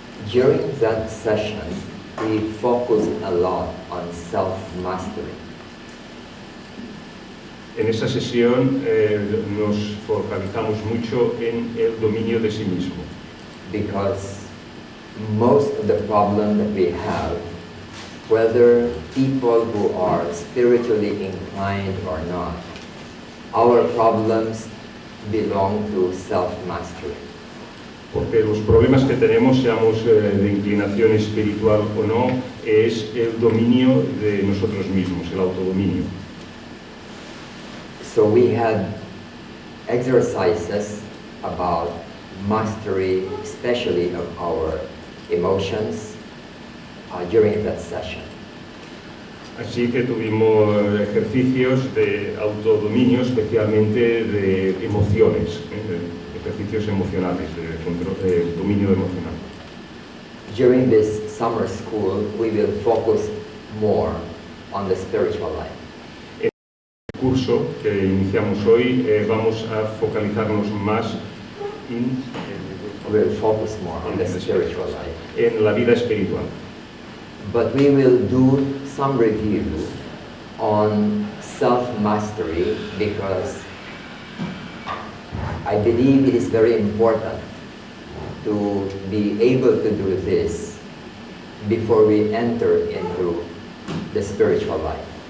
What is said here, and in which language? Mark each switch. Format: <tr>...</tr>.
<en>During that session, we focused a lot on self-mastery.</en> <es>En esa sesión nos focalizamos mucho en el dominio de sí mismo.</es> <en>Because most of the problem that we have, whether people who are spiritually inclined or not, our problems belong to self-mastery.</en> <es>Porque los problemas que tenemos, seamos de inclinación espiritual o no, es el dominio de nosotros mismos, el autodominio.</es> <en>So we had exercises about mastery, especially of our emotions, during that session.</en> <es>Así que tuvimos ejercicios de autodominio, especialmente de emociones, ejercicios emocionales, de dominio emocional.</es> <en>During this summer school, we will focus more on the spiritual life.</en> <es>En el curso que iniciamos hoy vamos a focalizarnos más</es> <en>We'll focus more on the spiritual life.</en> <es>en la vida espiritual.</es> <en>But we will do some review on self-mastery because I believe it is very important to be able to do this before we enter into the spiritual life.</en>